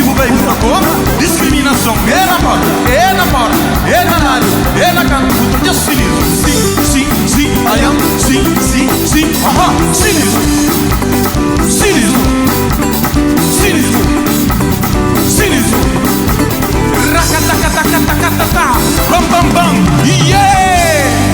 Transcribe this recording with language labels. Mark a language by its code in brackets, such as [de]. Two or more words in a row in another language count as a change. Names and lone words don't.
[pt] puta porra. Discriminação é na porta, é na porta, é na rádio, é na casa. Puta de cinismo. Sim, sim, sim, [en] I am. [pt] Sim, sim, sim, ahá. Cinismo. Cinismo. Cinismo. Cinismo. Racatacatacatacatacata. Bam, bam, bam. Yeah!